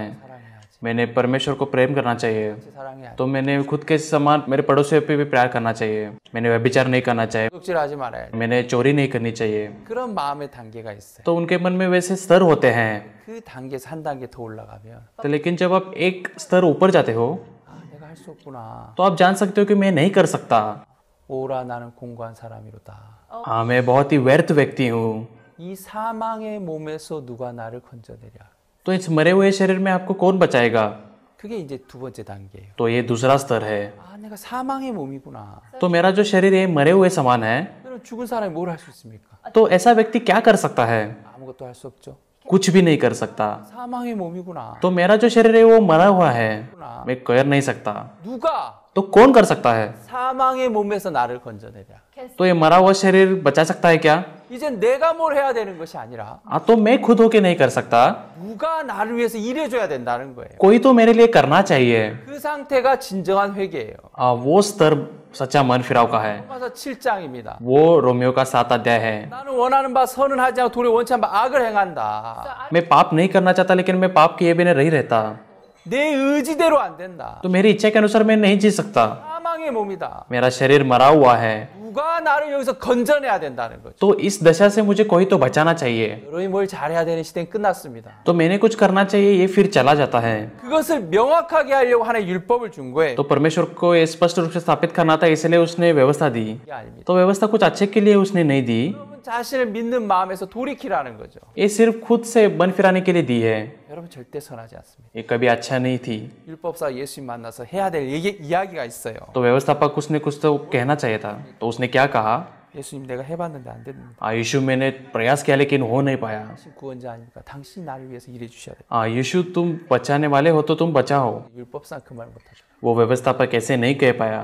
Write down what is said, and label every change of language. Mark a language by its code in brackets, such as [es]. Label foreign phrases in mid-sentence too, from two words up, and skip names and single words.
[ko] 사랑해야지. [hi] मैंने परमेश्वर को प्रेम करना चाहिए, [ko] 같이 사랑해야지. [hi] तो मैंने खुद के समान मेरे पड़ोसियों पे भी प्यार करना चाहिए, मैंने व्यभिचार नहीं करना चाहिए, [ko] 도둑질하지 말아야지. [hi] मैंने चोरी नहीं करनी चाहिए। [ko] 그런 마음의 단계가 있어요. [hi] तो उनके मन में वैसे स्तर होते हैं। [ko] 그 단계에서 한 단계 더 올라가면 [hi] तो लेकिन जब आप एक स्तर ऊपर जाते हो [ko] 내가 할 수 없구나. [hi] तो आप जान सकते हो कि मैं नहीं कर सकता। [ko] 오라 나는 공고한 사람이로다. [hi] मैं बहुत ही व्यर्थ व्यक्ति हूँ। [ko] 이 사망의 몸에서 누가 나를 건져내랴. [hi] तो इस मरे हुए शरीर में आपको कौन बचाएगा? [ko] 그게 이제 두 번째 단계예요. [hi] तो ये दूसरा स्तर है। [ko] 내가 사망의 몸이구나. [hi] तो मेरा जो शरीर है मरे हुए समान है, [ko] 그럼 죽은 사람이 뭘 할 수 있습니까? [hi] तो ऐसा व्यक्ति क्या कर सकता है? [ko] 아무것도 할 수 없죠. [hi] कुछ भी नहीं कर सकता। [ko] 사망의 몸이구나. [hi] तो मेरा जो शरीर है वो मरा हुआ है, मैं कर नहीं सकता। [ko] 누가 [hi] तो कौन कर सकता है? [ko] 사망의 몸에서 나를 건져내랴. [hi] तो ये मरा हुआ शरीर बचा सकता है क्या? [ko] 이젠 내가 뭘 해야 되는 것이 아니라 [hi] तो मैं खुद होके नहीं कर सकता, [ko] 누가 나를 위해서 일해줘야 된다는 거예요. [hi] कोई तो मेरे लिए करना चाहिए। [ko] 그 상태가 진정한 회개예요. [hi] वो स्तर सच्चा मन फिराव का है। [ko] 로마서 7장입니다. [hi] वो रोमियो का 7 अध्याय है। [ko] 나는 원하는 바 선은 하지 않고 도리어 원치 않은 바 악을 행한다. [hi] मैं पाप नहीं करना चाहता लेकिन मैं पाप किए बिना नहीं रहता। [ko] 내 의지대로 안 된다. [hi] तो मेरी इच्छा के अनुसार मैं नहीं जी सकता, [ko] 사망의 몸이다. [hi] मेरा शरीर मरा हुआ है। [ko] 누가 나를 여기서 건져내야 된다는 거죠. [hi] तो इस दशा से मुझे कोई तो बचाना चाहिए। [ko] 여러분이 뭘 잘해야 되는 시대는 끝났습니다. [hi] तो मैंने कुछ करना चाहिए, ये फिर चला जाता है। [ko] 그것을 명확하게 하려고 하나님 율법을 준 거예요. [hi] तो परमेश्वर को ये स्पष्ट रूप से स्थापित करना था, इसलिए उसने व्यवस्था दी। [ko] 이게 아닙니다. [hi] तो व्यवस्था कुछ अच्छे के लिए उसने नहीं दी, [ko] 여러분 자신을 믿는 마음에서 돌이키라는 거죠. [hi] ये सिर्फ खुद से मन फिराने के लिए दी है। [ko] 여러분 절대 선하지 않습니다. [hi] ये कभी अच्छा नहीं थी। [ko] 율법사 예수님 만나서 해야 될 이야기가 있어요. [hi] तो व्यवस्थापक उसने कुछ तो कहना चाहिए था। तो उसने क्या कहा? [ko] 예수님 내가 해봤는데 안 됩니다. [hi] यीशु मैंने प्रयास किया लेकिन हो नहीं पाया। [ko] 당신 구원자 아닙니까? 당신이 나를 위해서 일해 주셔야 돼요. [hi] यीशु तुम बचाने वाले हो तो तुम बचाओ। [ko] 율법상 그 말 못하죠. [hi] वो व्यवस्थापक ऐसे नहीं कह पाया।